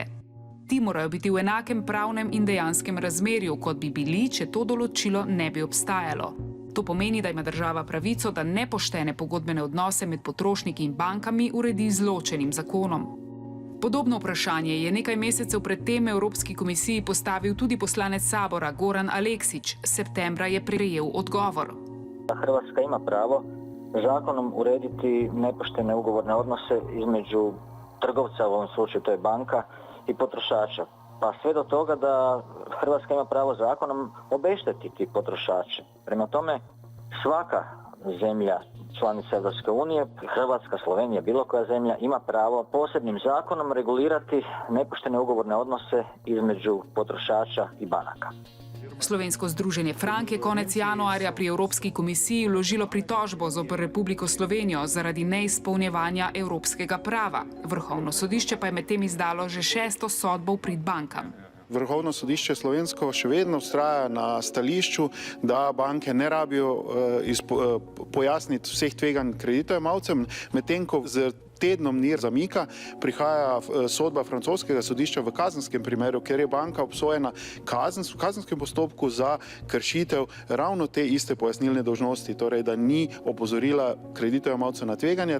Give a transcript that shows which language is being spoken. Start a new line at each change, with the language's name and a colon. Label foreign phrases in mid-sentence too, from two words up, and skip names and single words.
Slovenian: Ti morajo biti v enakem pravnem in dejanskem razmerju, kot bi bili, če to določilo ne bi obstajalo. To pomeni, da ima država pravico, da nepoštene pogodbene odnose med potrošniki in bankami uredi z ločenim zakonom. Podobno vprašanje je nekaj mesecev pred tem Evropski komisiji postavil tudi poslanec Sabora Goran Aleksić. Septembra je prejel odgovor.
Croatian: Hrvatska ima pravo zakonom urediti nepoštene ugovorne odnose između trgovca, u ovom slučaju to je banka, i potrošača. Pa sve do toga da Hrvatska ima pravo zakonom obeštetiti potrošače. Prema tome, svaka zemlja članica Europske unije, Hrvatska, Slovenija, bilo koja zemlja ima pravo posebnim zakonom regulirati nepoštene ugovorne odnose između potrošača i banaka.
Slovenian: Slovensko združenje Frank je konec januarja pri Evropski komisiji vložilo pritožbo zoper Republiko Slovenijo zaradi neizpolnjevanja evropskega prava. Vrhovno sodišče pa je medtem izdalo že 6. sodbo v prid bankam. Vrhovno sodišče slovensko še vedno vztraja na stališču, da banke ne rabijo pojasniti vseh tveganj kreditojemalcem, medtem ko z tednom dni zamika prihaja sodba francoskega sodišča v kazenskem primeru, ker je banka obsojena v kazenskem postopku za kršitev ravno te iste pojasnilne dolžnosti, torej da ni opozorila kreditojemalcev na tveganje.